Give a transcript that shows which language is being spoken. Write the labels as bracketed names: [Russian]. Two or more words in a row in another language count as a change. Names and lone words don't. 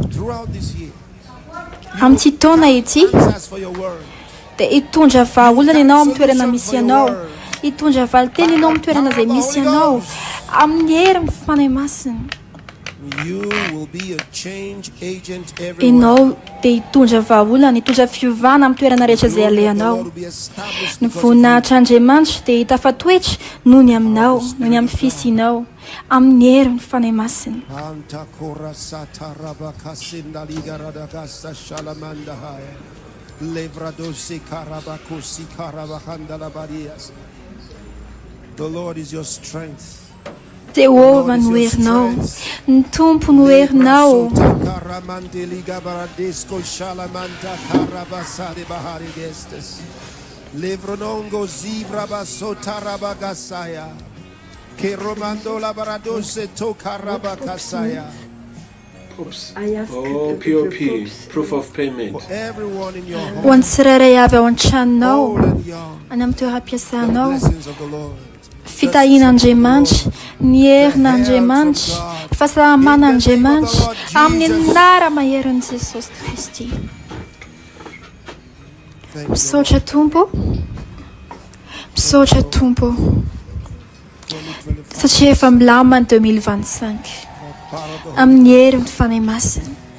[Malagasy] Amin'ity taona ity dia hitondra vahaolana ianao amin'ny toerana misy ianao, hitondra valiteny ianao amin'ny toerana izay misy ianao amin'ny herin'ny fanahy masina. Ianao dia hitondra vahaolana, hitondra fiovana amin'ny toerana rehetra izay alehanao. Ny voninahitra Andriamanitra dia hitafatoetra noho ny aminao, noho ny amin'ny fisianao, amin'ny heriny fanahy masina. [English] The Lord is your strength. [Malagasy] Jehovah no herinao, ny tompo no herinao. Levronongo zivra basota rabagasaya. Che romando la baradose to karabakasaya. [English] Oh, POP, proof of payment. Everyone in your home. [Malagasy] Ho an'ny tsirairay avy ao an-tranonao, any amin'ny toeram-piasanao, fitahian'Andriamanitra, ny herin'Andriamanitra, fahasalaman'Andriamanitra amin'ny anara maherin'i Jesosy Kristy. Misaotra Tompo, misaotra Tompo, satria efa milamina 2025 amin'ny heriny fanahy masina.